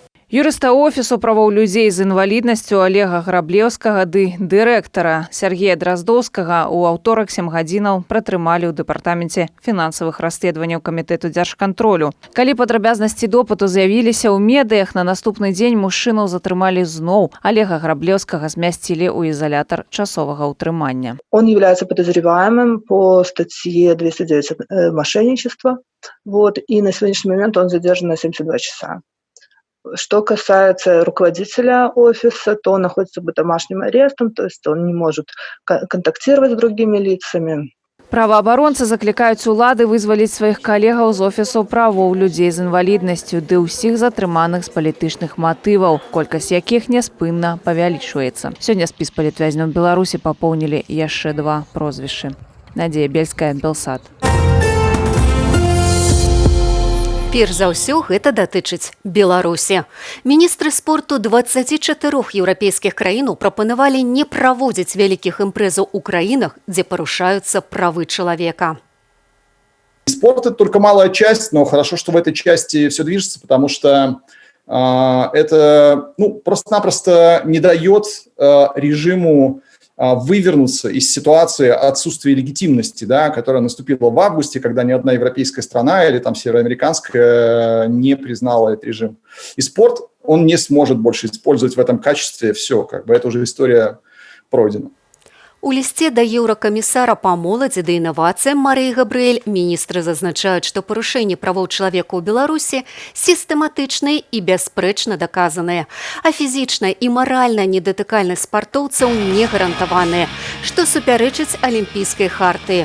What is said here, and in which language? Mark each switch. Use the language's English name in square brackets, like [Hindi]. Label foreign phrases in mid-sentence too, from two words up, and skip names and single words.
[Belarusian] Юрыста офісу правоў людзей з інваліднасцю Олега Граблеўскага ды дырэктара Сергея Драздоўскага ў аўторак 7 гадзінаў пратрымалі ў дэпартаменце фінансавых расследаванняў камітэту дзяржкантролю. Калі падрабязнасці допыту з'явіліся ў медыях, на наступны дзень мужчыну затрымалі зноў. Олега Граблеўскага змясцілі ў изолятор часовага ўтрымання. [Russian] Он является подозреваемым по статье 209 мошенничество. И на сегодняшний момент он задержан на 72 часа. Что касается руководителя офиса, то он находится под домашним арестом, то есть он не может контактировать с другими лицами. [Belarusian] Праваабаронцы заклікаюць улады вызваліць сваіх калегаў з офісаў правоў людзей з інваліднасцю ды ўсіх затрыманых з палітычных матываў, колькасць якіх няспынна павялічваецца. Сёння спіс палітвязняў Беларусі папоўнілі яшчэ 2 прозвішчы. Надзея Бельская, Белсат. Перш за ўсё, гэта датычыць Беларусі. Міністры спорту 24 еўрапейскіх краінаў прапанавалі не праводзіць вялікіх імпрэзаў у краінах, дзе парушаюцца правы чалавека. [Russian] Спорт – это только малая часть, но хорошо, что в этой части все движется, потому что это просто-напросто не дает режиму вывернуться из ситуации отсутствия легитимности, да, которая наступила в августе, когда ни одна европейская страна или там североамериканская не признала этот режим. И спорт, он не сможет больше использовать в этом качестве все, это уже история пройдена. [Belarusian] У лісце да еўракамісара па моладзі ды інавацыям Марыі Габрыэль міністры зазначаюць, што парушэнні правоў чалавека ў Беларусі сістэматычныя і бясспрэчна даказаныя, а фізічная і маральная недатыкальнасць спартоўцаў не гарантаваныя, што супярэчыць алімпійскай хартыі.